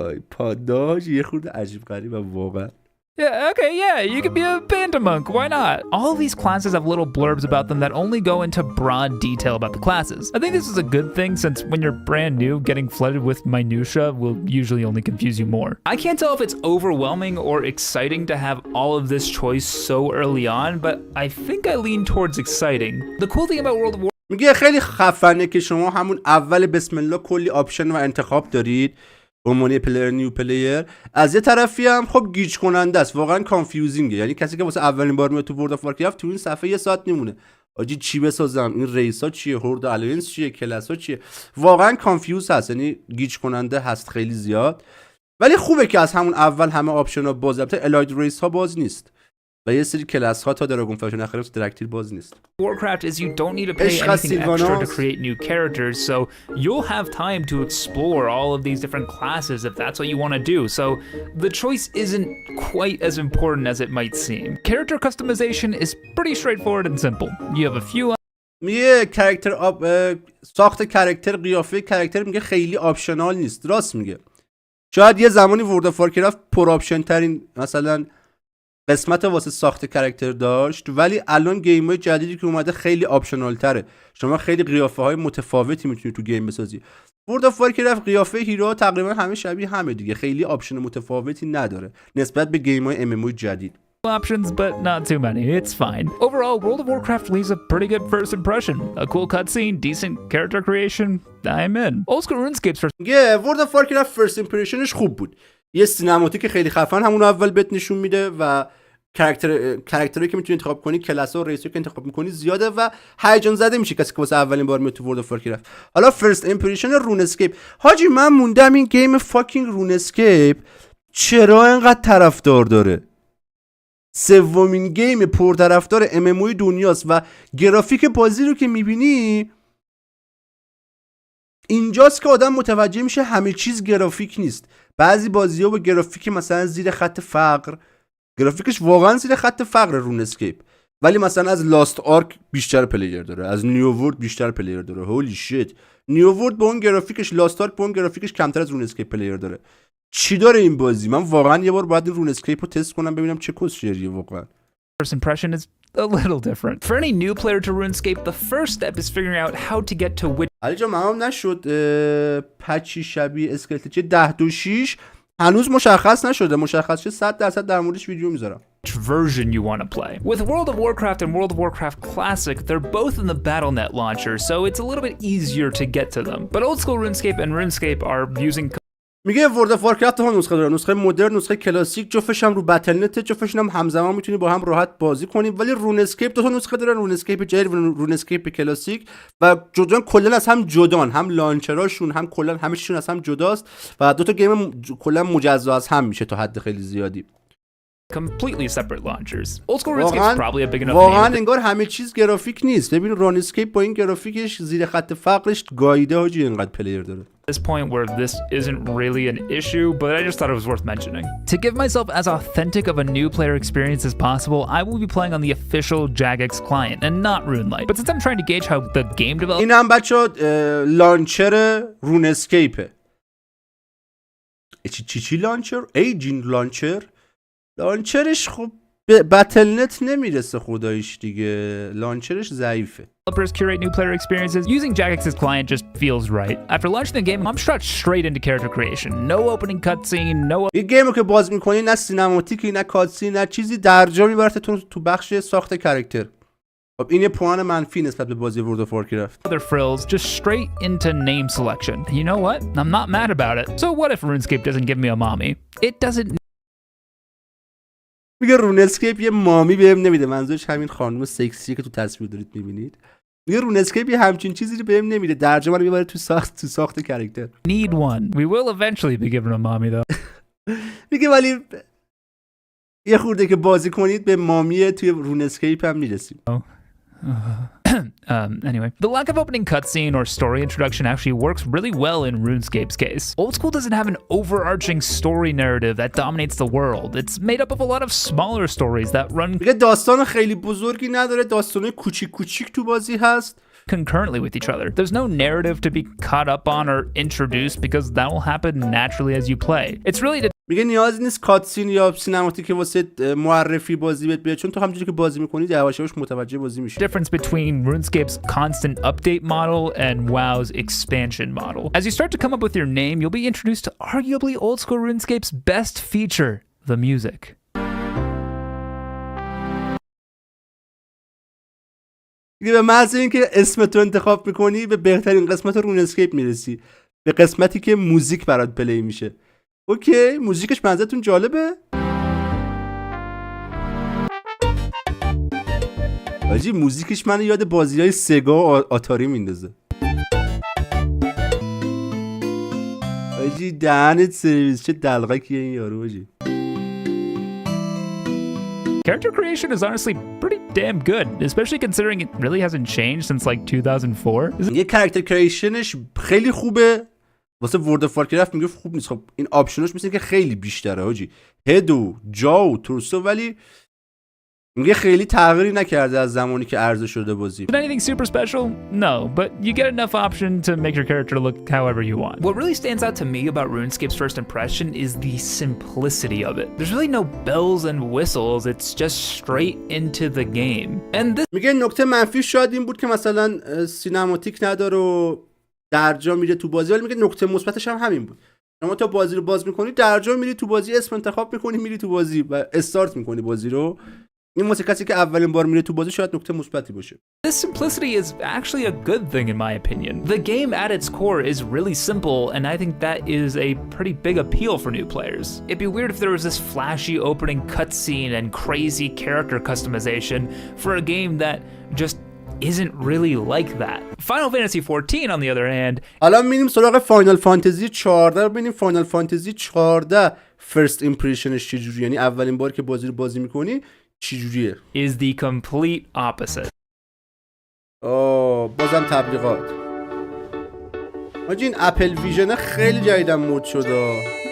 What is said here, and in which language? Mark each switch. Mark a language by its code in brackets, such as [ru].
[fa] پاداش یه خورده عجیب غریبه واقعا. [en] Yeah, okay, yeah, you could be a panda monk, why not? All of these classes have little blurbs about them that only go into broad detail about the classes. I think this is a good thing since when you're brand new, getting flooded with minutia will usually only confuse you more. I can't tell if it's overwhelming or exciting to have all of this choice so early on, but I think I lean towards exciting. The cool thing about World of Warcraft [fa] میگه خیلی خفنه که شما همون اول بسم الله کلی آپشن و انتخاب دارید. عنوان پلیر نیو پلیر از یه طرفی هم خب گیج کننده است، واقعا کانفیوزینگه. یعنی کسی که واسه اولین بار میاد تو ورد آف وارکرافت تو این صفحه یه ساعت میمونه. آجی چی بسازم؟ این ریسا چیه؟ هورد الاینس چیه؟ کلاسا چیه؟ واقعا کانفیوز هست، یعنی گیج کننده هست خیلی زیاد. ولی خوبه که از همون اول همه آپشن ها باز. البته الاید ریس ها باز نیست و یه سری کلاس ها تا دراگون فلایت نخریم تو درکتیر باز نیست. [en] Warcraft is you don't need to pay anything extra to create new characters, so you'll have time to explore all of these different classes if that's what you want to do. So the choice isn't quite as important as it might seem. Character customization is pretty straightforward and simple. You have a few [fa] میگه ساخت کاراکتر، قیافه کاراکتر میگه خیلی آپشنال نیست. راست میگه. شاید یه زمانی ورد آف وارکرافت پر آپشن ترین مثلا قسمت واسه ساخت کاراکتر داشت، ولی الان گیم‌های جدیدی که اومده خیلی آپشنال تره. شما خیلی قیافه‌های متفاوتی میتونید تو گیم بسازی. ورد آف وارکرافت قیافه هیرو تقریبا همه شبیه همه دیگه، خیلی آپشن متفاوتی نداره نسبت به گیم‌های MMO جدید. [en] options, but not too many. It's fine. Overall, World of Warcraft leaves a pretty good first impression. A cool cutscene, decent character creation. I'm in. Old school RuneScape's first [fa] میگه ورد آف وارکرافت فرست ایمپرشنش خوب بود. یه سینماتیک خیلی خفن همون اول بهت نشون میده و کاراکتری که میتونی انتخاب کنی، کلاس ها و ریسی که انتخاب میکنی زیاده و هیجان زده میشه کسی که واسه اولین بار میاد تو ورد آف وارکرافت. حالا فرست ایمپرشن رون اسکیپ، حاجی من موندم این گیم فاکینگ رون اسکیپ چرا اینقدر طرفدار داره؟ سومین گیم پرطرفدار MMO دنیاست و گرافیک بازی رو که میبینی اینجاست که آدم متوجه میشه همه چیز گرافیک نیست. بعضی بازی‌ها با گرافیک مثلا زیر خط فقر، گرافیکش واقعا زیر خط فقر رون اسکیپ، ولی مثلا از لاست آرک بیشتر پلیر داره، از نیو ورد بیشتر پلیر داره. [en] holy shit, [fa] نیو ورد با اون گرافیکش، لاست آرک با اون گرافیکش کمتر از رون اسکیپ پلیر داره. چی داره این بازی؟ من واقعا یه بار باید رون اسکیپ رو تست کنم ببینم چه کسچریه واقعا. [en] impression is a little different. For any new player to RuneScape, the first step is figuring out how to get to which [fa] علی جان ممام نشد پچی شبیه اسکلت چه 10.2.6 هنوز مشخص نشده، مشخص شه 100% در موردش ویدیو میذارم. [en] version you want to play. With World of Warcraft and World of Warcraft Classic, they're both in the BattleNet launcher, so it's a little bit easier to get to them. But old school RuneScape and RuneScape are using [fa] میگه ورد آف وارکرافت هم نسخه داره، نسخه مدرن، نسخه کلاسیک، جفتش هم رو بتل نت، جفتش هم همزمان میتونی با هم راحت بازی کنی. ولی رون اسکیپ دو تا نسخه داره، رون اسکیپ جدید و رون اسکیپ کلاسیک، و جدا کلا از هم جدان، هم لانچراشون هم کلا همه چیشون از هم جداست و دو تا گیم کلا مجزا از هم میشه تا حد خیلی زیادی. [en] completely separate launchers. Old school RuneScape's probably a big enough [fa] واقعا [en] name. [fa] انگار همه چیز گرافیک نیست. ببین رون اسکیپ با این گرافیکش زیر خط فقرش گاییده حاجی اینقدر پلیر داره. [en] This point where this isn't really an issue, but I just thought it was worth mentioning. To give myself as authentic of a new player experience as possible, I will be playing on the official Jagex client and not RuneLite. But since I'm trying to gauge how the game development [fa] این هم بچه لانچر رون اسکیپه. چی لانچر؟ ایجین لانچر؟ لانچرش خب به بتل نت نمیرسه خداییش دیگه، لانچرش ضعیفه. [en] developers curate new player experiences, using Jagex's client just feels right. After launching the game, I'm shot straight into character creation. No opening cutscene, no [fa] این گیمو که باز میکنی نه سینماتیکی نه کاتسین نه چیزی، درجا میبرته تو بخش ساخت کاراکتر. خب این یه پوان منفی نسبت به بازی ورد آف وارکرافت. [en] other frills, just straight into name selection. And you know what? I'm not mad about it. So what if RuneScape doesn't give me a mommy? It doesn't [fa] میگه رون اسکیپ یه مامی بهم نمیده، منظورش همین خانم سکسی که تو تصویر دارید میبینید. میگه رون اسکیپ یه همچین چیزی رو بهم نمیده، درجا منو میبره تو ساخت کاراکتر. [en] need one. We will eventually be given a mommy though. [fa] میگه ولی یه خورده که بازی کنید به مامی توی رون اسکیپ هم میرسیم. [en] Anyway, the lack of opening cutscene or story introduction actually works really well in RuneScape's case. Old School doesn't have an overarching story narrative that dominates the world. It's made up of a lot of smaller stories that run [fa] میگه داستان خیلی بزرگی نداره، داستانای کوچیک کوچیک تو بازی هست. [en] concurrently with each other. There's no narrative to be caught up on or introduced because that will happen naturally as you play. It's really to [fa] میگه نیازی نیست کاتسین یا سینماتیک واسه معرفی بازی بهت بیاد، چون تو همونجوری که بازی میکنی یواش یواش متوجه بازی میشی. [en] difference between RuneScape's constant update model and WoW's expansion model. As you start to come up with your name, you'll be introduced to arguably old school RuneScape's best feature, the music. [fa] به محض اینکه اسم تو انتخاب میکنی به بهترین قسمت رون اسکیپ میرسی، به قسمتی که موزیک برات پلی میشه. اوکی موزیکش منظرتون جالبه؟ آجی موزیکش منو یاد بازی‌های سگا و آتاری میندازه. آجی دهنت سرویس، چه دلغکیه این یارو آجی. [en] Character creation is honestly pretty damn good, especially considering it really hasn't changed since like 2004. [fa] یه کاراکتر کریشنش خیلی خوبه، واسه ورد آف وارکرافت میگه خوب نیست. خب این آپشنش مثل که خیلی بیشتره حاجی، هد و جا و تورسو، ولی میگه خیلی تغییری نکرده از زمانی که عرضه شده بازی. [en] Anything super special? No, but you get enough option to make your character look however you want. What really stands out to me about RuneScape's first impression is the simplicity of it. There's really no bells and whistles, it's just straight into the game. And this [fa] میگه نکته منفی شاید این بود که مثلا سینماتیک نداره و درجا میره تو بازی، ولی میگه نکته مثبتش هم همین بود. شما تا بازی رو باز میکنی درجا میری تو بازی، اسم انتخاب میکنی میری تو بازی و استارت میکنی بازی رو. این واسه کسی که اولین بار میره تو بازی شاید نکته مثبتی باشه. [en] This simplicity is actually a good thing in my opinion. The game at its core is really simple, and I think that is a pretty big appeal for new players. It'd be weird if there was this flashy opening cutscene and crazy character customization for a game that just isn't really like that. Final Fantasy 14 on the other hand, [fa] حالا میریم سراغ فاینال فانتزی 14 ببینیم فاینال فانتزی 14 فرست ایمپرشنش چجوریه، یعنی اولین بار که بازی رو بازی میکنی چجوریه. [en] is the complete opposite. [fa] بازم تبلیغات. حاجی این اپل ویژن خیلی جدیدن مود شده.